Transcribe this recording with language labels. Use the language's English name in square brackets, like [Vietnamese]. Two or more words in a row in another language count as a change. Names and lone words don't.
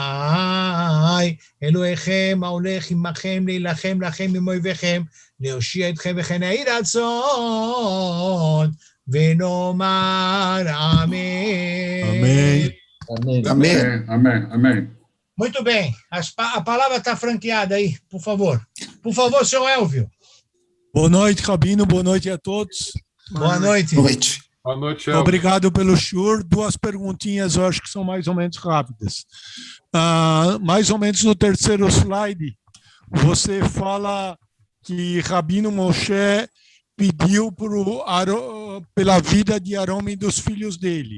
[Hebrew] אלוהיכם ההולך עמכם להילחם לכם עם אויביכם, להושיע אתכם וכן העיד הצאן, ונאמר אמן. [Portuguese] Amém. Amém. Muito bem, a palavra está franqueada aí, por favor. Por favor, senhor Elvio. Boa noite, Rabino. Boa noite a todos. Boa noite. Noite. Boa noite, Elvio. Obrigado pelo shur. Duas perguntinhas, eu acho que são mais ou menos rápidas. Mais ou menos no terceiro slide, você fala que Rabino Moshe pediu pela vida de Arão e dos filhos dele.